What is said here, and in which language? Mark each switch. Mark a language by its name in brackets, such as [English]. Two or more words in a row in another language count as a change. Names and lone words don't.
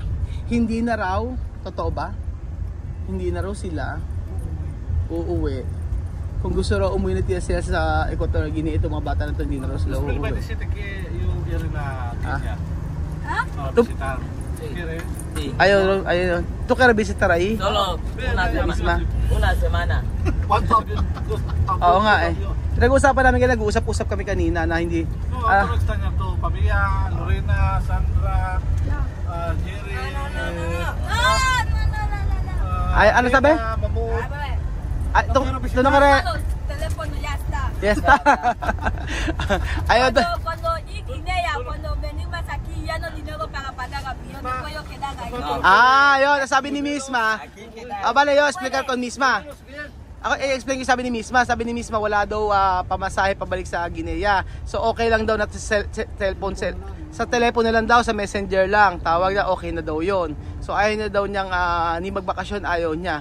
[Filipino] Hindi na raw. Totoo ba? Hindi na raw sila uuwi. Kung gusto raw umuwi na sila sa Equatorial Guinea, itong mga bata na to, hindi na raw sila uuwi. Ayaw. [Spanish] Tu [Filipino] kaya [Spanish] visitar ahí? Solo una semana. [Filipino] Oo nga eh. Nag-uusapan namin kaya nag-uusap-usap kami kanina na hindi. Pamilya, Lorena, Sandra, Jerry. Ay, ano sabi? Ay, ito na kare. [Spanish] Telepono ya está. Ya está. [Filipino] Ayaw to. [Spanish] Cuando Guinea, cuando venimos aquí ya no dinero para pagar avión, no puedo quedar ahí. [Filipino] Ah, yun, sabi ni Misma. Bale, yun, explain ko Misma. Ako i-explain ko sabi ni Misma wala daw pamasahe pabalik sa Guinea. So okay lang daw na sa telepono lang daw, sa messenger lang. Tawag na okay na daw 'yon. So ayaw na daw niyang ni magbakasyon, ayaw niya.